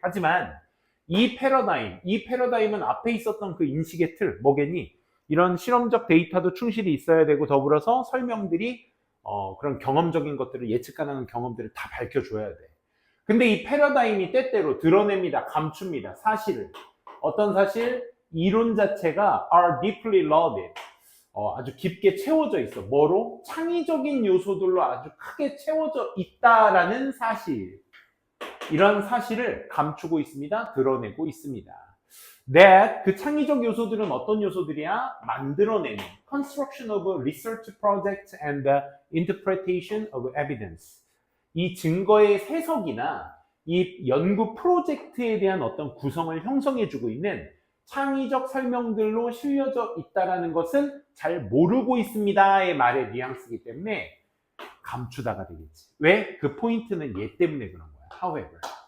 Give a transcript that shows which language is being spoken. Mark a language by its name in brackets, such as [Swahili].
[Korean] 하지만 이 패러다임은 앞에 있었던 그 인식의 틀, 뭐겠니? 이런 실험적 데이터도 충실히 있어야 되고, 더불어서 설명들이 그런 경험적인 것들을, 예측 가능한 경험들을 다 밝혀줘야 돼. 근데 이 패러다임이 때때로 드러냅니다. 감춥니다. 사실을. 어떤 사실? 이론 자체가 [English] are deeply loaded. [Korean] 아주 깊게 채워져 있어. 뭐로? 창의적인 요소들로 아주 크게 채워져 있다라는 사실. 이런 사실을 감추고 있습니다. 드러내고 있습니다. That 그 창의적 요소들은 어떤 요소들이야? 만들어내는 [English] construction of research projects and the interpretation of evidence. [Korean] 이 증거의 해석이나 이 연구 프로젝트에 대한 어떤 구성을 형성해주고 있는 창의적 설명들로 실려져 있다는 것은 잘 모르고 있습니다의 말의 뉘앙스이기 때문에 감추다가 되겠지. 왜? 그 포인트는 얘 때문에 그런 거야. [English] However.